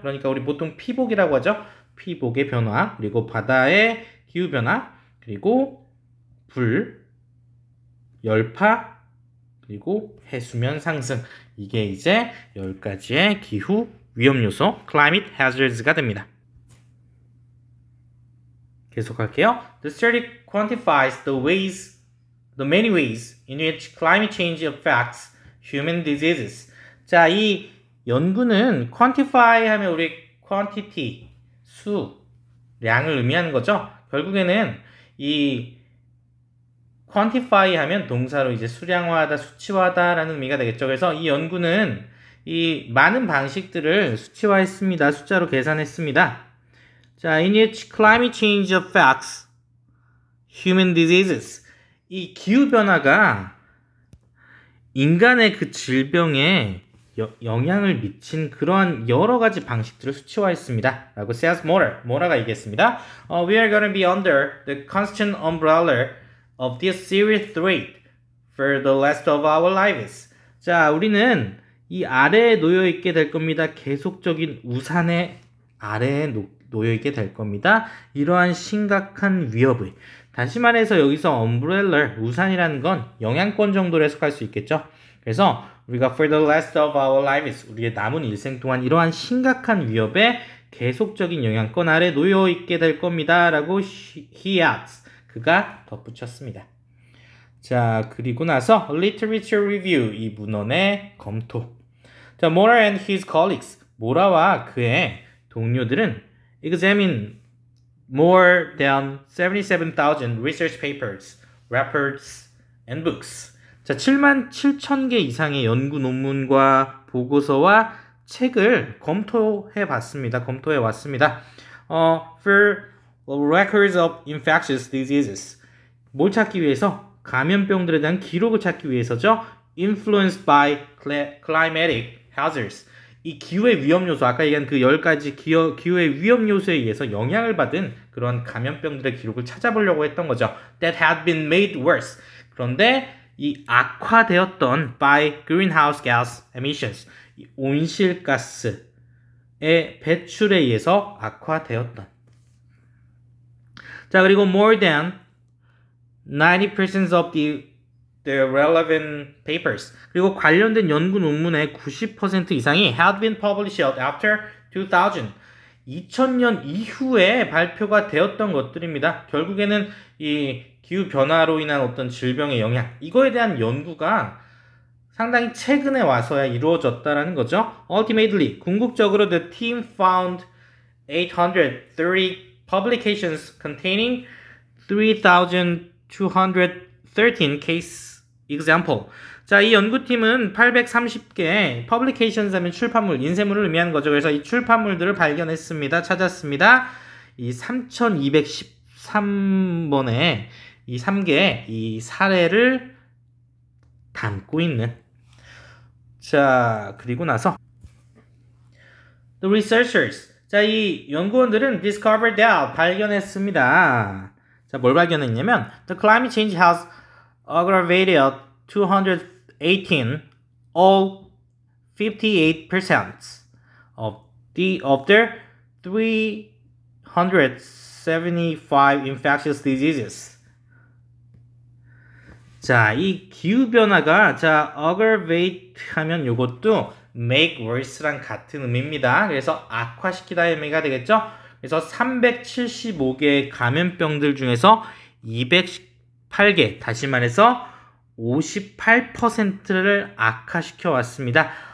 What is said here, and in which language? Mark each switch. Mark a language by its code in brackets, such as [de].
[ko] 그러니까 우리 보통 피복이라고 하죠. 피복의 변화, 그리고 바다의 기후 변화, 그리고 불, 열파, 그리고 해수면 상승. 이게 이제 10가지의 기후 위험 요소, climate hazards가 됩니다. 계속할게요. [en] The study quantifies the many ways in which climate change affects human diseases. [ko] 자, 이 연구는 quantify 하면 우리 quantity, 수, 량을 의미하는 거죠. 결국에는 이 quantify 하면 동사로 이제 수량화하다, 수치화하다라는 의미가 되겠죠. 그래서 이 연구는 이 많은 방식들을 수치화했습니다. 숫자로 계산했습니다. [en] 자, in which climate change affects human diseases. [ko] 이 기후변화가 인간의 그 질병에 영향을 미친 그러한 여러 가지 방식들을 수치화했습니다. 라고 says Mora가 얘기했습니다. [en] We are going to be under the constant umbrella of this serious threat for the rest of our lives. [ko] 자, 우리는 이 아래에 놓여 있게 될 겁니다. 계속적인 우산의 아래에 놓여 있게 될 겁니다. 이러한 심각한 위협의. 다시 말해서 여기서 umbrella, 우산이라는 건 영향권 정도로 해석할 수 있겠죠. 그래서 우리가 [en] for the rest of our lives, [ko] 우리의 남은 일생 동안 이러한 심각한 위협에 계속적인 영향권 아래 놓여 있게 될 겁니다. 라고 [en] he adds, [ko] 그가 덧붙였습니다. 자, 그리고 나서 literature review, 이 문헌의 검토. [en] 자, Mora and his colleagues, [ko] 모라와 그의 동료들은 [en] examine more than 77,000 research papers, reports, and books. [ko] 자, 77,000개 이상의 연구 논문과 보고서와 책을 검토해 왔습니다. [en] For records of infectious diseases. [ko] 뭘 찾기 위해서? 감염병들에 대한 기록을 찾기 위해서죠. [en] Influenced by climatic hazards. [ko] 이 기후의 위험 요소, 아까 얘기한 그 10가지 기후의 위험 요소에 의해서 영향을 받은 그런 감염병들의 기록을 찾아보려고 했던 거죠. [en] That had been made worse. [ko] 그런데 이 악화되었던 [en] by greenhouse gas emissions, [ko] 이 온실가스의 배출에 의해서 악화되었던. [en] 자, [ko] 그리고 [en] more than 90% of the relevant papers. [ko] 그리고 관련된 연구 논문의 90% 이상이 [en] had been published after 2000. [ko] 2000년 이후에 발표가 되었던 것들입니다. 결국에는 이 기후 변화로 인한 어떤 질병의 영향, 이거에 대한 연구가 상당히 최근에 와서야 이루어졌다라는 거죠. [en] Ultimately, [ko] 궁극적으로 [en] the team found 830 publications containing 3,213 case example. [ko] 자, 이 연구팀은 830개, publications 하면 출판물, 인쇄물을 의미하는 거죠. 그래서 이 출판물들을 발견했습니다. 찾았습니다. 이 3213번의 이 3개의 이 사례를 담고 있는. 자, 그리고 나서 [en] The researchers. [ko] 자, 이 연구원들은 [en] discovered that, [ko] 발견했습니다. [en] 자, [ko] 뭘 발견했냐면 [en] The climate change has aggravated 218, all 58% of their 375 infectious diseases. [ko] 자, 이 기후변화가, 자, aggravate 하면 요것도 make worse랑 같은 의미입니다. 그래서 악화시키다의 의미가 되겠죠? 그래서 375개의 감염병들 중에서 208개, 다시 말해서 58%를 악화시켜 왔습니다.